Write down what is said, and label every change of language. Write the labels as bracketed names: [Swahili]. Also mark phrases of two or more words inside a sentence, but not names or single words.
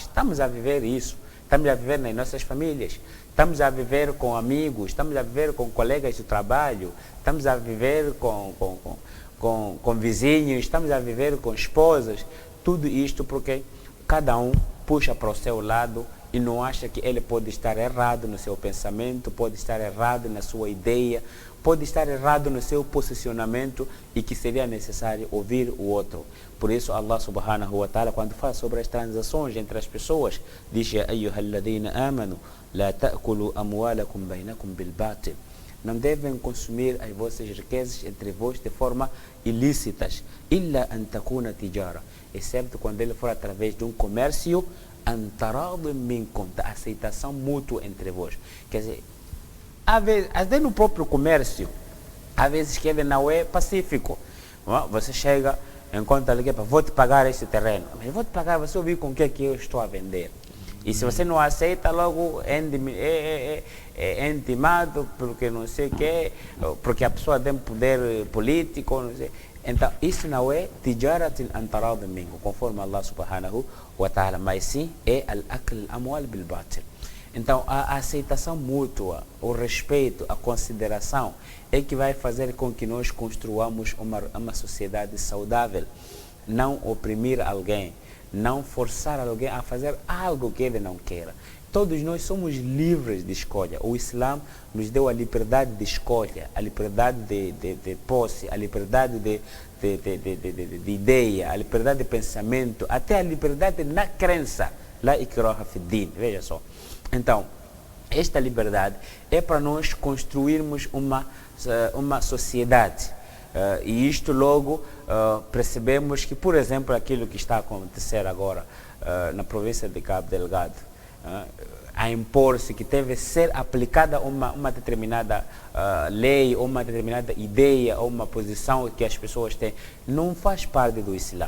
[Portuguese] Estamos a viver isso, estamos a viver nas nossas famílias, estamos a viver com amigos, estamos a viver com colegas de trabalho, estamos a viver com vizinhos, estamos a viver com esposas. Tudo isto porque cada um puxa para o seu lado e não acha que ele pode estar errado no seu pensamento, pode estar errado na sua ideia, pode estar errado no seu posicionamento e que seria necessário ouvir o outro. Por isso Allah [Arabic] سبحانه وتعالى, [Portuguese] quando fala sobre as transações entre as pessoas, diz: [Arabic] يا أيها الذين آمنوا لا تأكلوا أموالكم بينكم بالباطل. [Portuguese] Não devem consumir as vossas riquezas entre vós de forma ilícitas, [Arabic] إلا أن تكون تجارة, [Portuguese] excepto quando ele for através de um comércio, [Arabic] عن تراض منكم, [Portuguese] da aceitação mútua entre vós. Quer dizer, às vezes no próprio comércio, às vezes que ele não é pacífico. Você chega, encontra ali, vou te pagar este terreno, mas vou te pagar, você ouvir com o que eu estou a vender. E se você não aceita, logo é intimado, porque não sei o quê, porque a pessoa tem poder político, não sei. Então, isso não é [Arabic] تجارة عن تراض منكم, [Portuguese] conforme Allah [Arabic] سبحانه وتعالى, [Portuguese] mas sim é [Arabic] الأكل أموال بالباطل. [Portuguese] Então, a aceitação mútua, o respeito, a consideração é que vai fazer com que nós construamos uma sociedade saudável. Não oprimir alguém, não forçar alguém a fazer algo que ele não queira. Todos nós somos livres de escolha. O Islã nos deu a liberdade de escolha, a liberdade de posse, a liberdade de ideia, a liberdade de pensamento, até a liberdade na crença. [Arabic] لا إكراه في الدين. [Portuguese] Veja só. Então, esta liberdade é para nós construirmos uma sociedade. E isto logo percebemos que, por exemplo, aquilo que está a acontecer agora na província de Cabo Delgado, a impor-se que deve ser aplicada uma determinada lei, ou uma determinada ideia, ou uma posição que as pessoas têm, não faz parte do Islã.